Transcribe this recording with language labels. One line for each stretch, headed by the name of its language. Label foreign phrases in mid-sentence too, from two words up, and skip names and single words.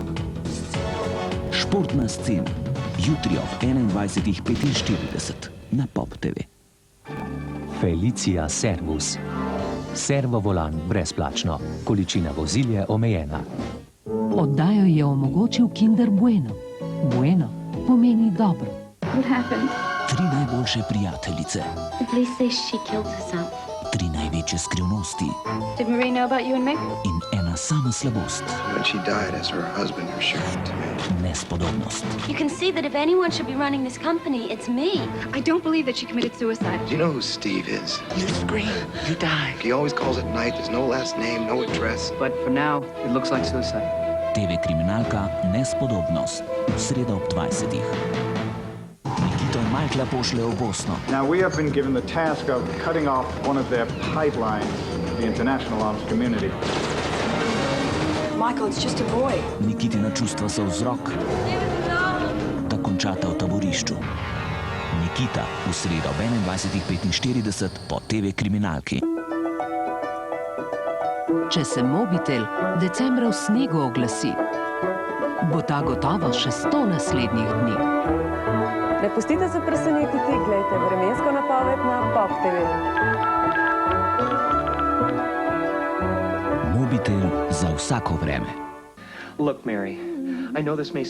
Slovenian: Športna scena. Jutri ob 21:45 na Pop TV. Felicia Servus. Servo volan brezplačno. Količina vozil je omejena. Oddajo je omogočil Kinder Bueno. Bueno pomeni dobro.
English: What happened?
Slovenian: 3 najboljše prijateljice.
English: The police say she killed herself.
Slovenian: 3 največje skrivnosti.
English: Did Marie know about you and Mick?
Slovenian: In ena sama slabost.
English: When she died, as her husband assured to me.
Slovenian: Nespodobnost.
English: You can see that if anyone should be running this company, it's me. I don't believe that she committed suicide. Do you know who Steve is? You scream, you die. He always calls at night. There's no last name, no address. But for now, it looks like suicide.
Slovenian: TV kriminalka Nespodobnost. Sreda ob 20. Nikito in Michaela pošljejo v Bosno.
English: Now we have been given the task of cutting off one of their pipelines to the international arms community. Michael, it's just a boy.
Slovenian: Nikitina čustva so vzrok, da končata v taborišču. Nikita v sredo ob 21:45 po TV kriminalki. Če se mobitel decembra v snegu oglasi, bo ta gotovo še 100 naslednjih dni. Ne pustite se presenetiti, gledajte vremensko napoved na Pop TV. Mobitel za vsako vreme.
English: Look, Mary, I know this may seem